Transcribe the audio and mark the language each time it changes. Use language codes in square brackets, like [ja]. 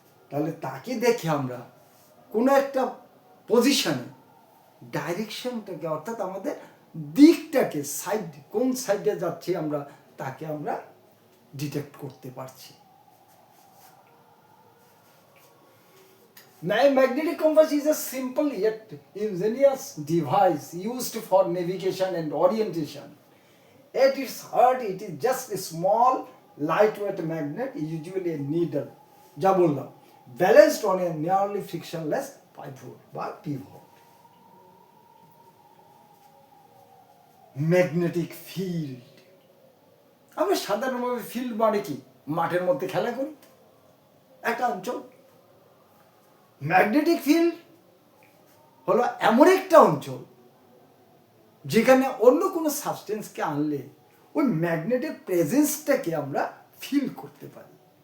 [bn] তাহলে তাকে দেখে আমরা কোনো একটা পজিশনে ডাইরেকশনটাকে, অর্থাৎ আমাদের দিকটাকে, সাইড কোন সাইডে যাচ্ছি আমরা, তাকে আমরা ডিটেক্ট করতে পারছি। [en] Magnetic compass is a simple yet ingenious device used for navigation and orientation. At its heart, it is just a small, lightweight magnet, usually a needle, [bn] যা বললাম, [en] balanced on a nearly frictionless pivot বা pivot. [bn] Magnetic field, আমরা সাধারণভাবে field মানে কি, মাঠের মধ্যে খেলা করি, একটা অঞ্চল। ম্যাগনেটিক ফিল্ড হলো এমন একটা অঞ্চল যেখানে অন্য কোনো সাবস্টেন্সকে আনলে ওই ম্যাগনেটের প্রেজেন্সটাকে আমরা ফিল করতে পারি।